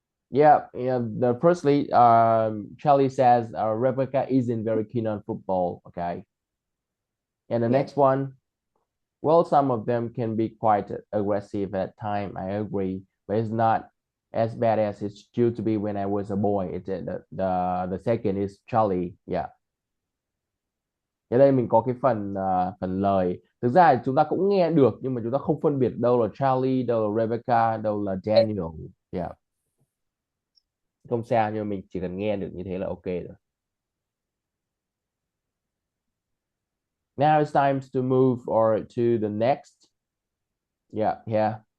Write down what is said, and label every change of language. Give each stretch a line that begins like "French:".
English: Yeah, firstly, Charlie says Rebecca isn't very keen on football. Okay. And the next one, well, some of them can be quite aggressive at time. I agree, but it's not as bad as it used to be when I was a boy. It's the second is Charlie. Yeah.
Vietnamese: Ở đây mình có cái phần lời. Thực ra thì chúng ta cũng nghe được nhưng mà chúng ta không phân biệt đâu là Charlie, đâu là Rebecca, đâu là Daniel. Yeah. Không sao, nhưng mà mình chỉ cần nghe được như thế là ok rồi.
English: Now it's time to move or to the next. Yeah, yeah.